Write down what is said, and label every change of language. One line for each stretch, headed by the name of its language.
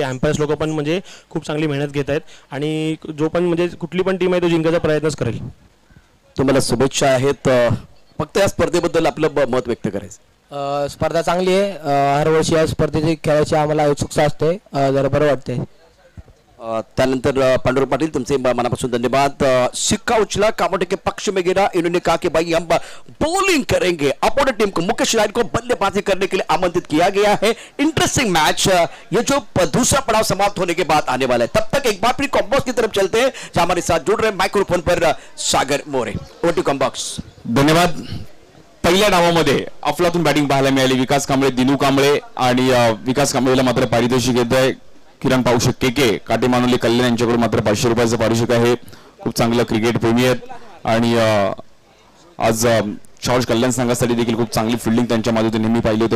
Marathi: Empires लोक पण म्हणजे खूप चांगली मेहनत घेत आहेत आणि जो पण म्हणजे कुठली पण टीम आहे तो जिंकायचा प्रयत्नच करेल. तुम्हाला शुभेच्छा आहेत. फक्त या स्पर्धेबद्दल आपलं मत व्यक्त करायचं. स्पर्धा चांगली आहे. हर वर्षी या स्पर्धेची खेळायची आम्हाला उत्सुकता असते. जरा बरं वाटते. त्यानंतर पांडुरंग पाटील तुमचे मनापासून धन्यवाद.
Hindi: सिक्का उछला, कामोटे के पक्ष में गिरा. इन्होंने कहा कि भाई हम बॉलिंग करेंगे. अपोनेंट टीम को मुकेश राय को बल्लेबाजी करने के लिए आमंत्रित किया गया है. Interesting match. ये जो दूसरा पड़ाव समाप्त होने के बाद आने वाला है. तब तक एक बार फिर कॉम्बॉक्स की तरफ चलते हैं जहां हमारे साथ जुड़ रहे माइक्रोफोन पर सागर मोरे. Over to combox.
Marathi: धन्यवाद. पहिल्या डावामध्ये अफलातून बॅटिंग पाहायला मिळाली. विकास कांबळे, दिनू कांबळे आणि विकास कांबळेला मात्र पारितोषिक येत आहे. किरण पाऊशे KK काटेमानवली कल्याण यांच्याकडून मात्र 500 रुपयाचं पारितोषिक आहे. खूप चांगलं क्रिकेट प्रेमी आहेत आणि आज जॉर्ज कल्याण संघासाठी देखील खूप चांगली फिल्डिंग त्यांच्या माध्यमातून नेहमी पाहिली होती.